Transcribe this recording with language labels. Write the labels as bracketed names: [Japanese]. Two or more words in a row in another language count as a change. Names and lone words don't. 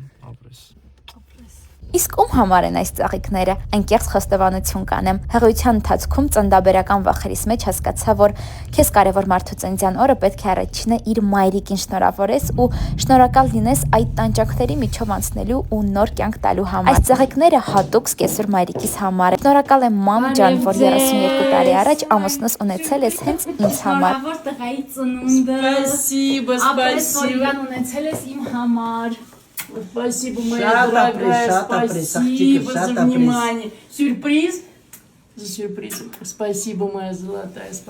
[Armenian] Իսկ ում համար են այս ծաղիկները, անկեղծ խոստովանություն կանեմ։ Հղիության ընթացքում ծննդաբերական վախերիս մեջ հասկացա, որ քեզ կարևոր մարդու ծննդյան օրը պետք է առաջինը իր մայրիկին շնորհավորես ու շնորհակալ լինես այդ տանջանքների միջով անցնելու ու նոր կյանք տալու համար։ Այս ծաղիկները հատուկ սկեսուր մայրիկիս համար։ Շնորհակալ եմ մամ ջան, որ 32 տարի առաջ ամուսնուս ունեցել ես հենց ինձ համար։ Շնորհավոր տղայի ծնունդը։ Спасибо. Ունեցել ես իմ համար։ [Russian] Спасибо, моя дорогая, спасибо за внимание. Сюрприз? За сюрприз. Спасибо, моя золотая.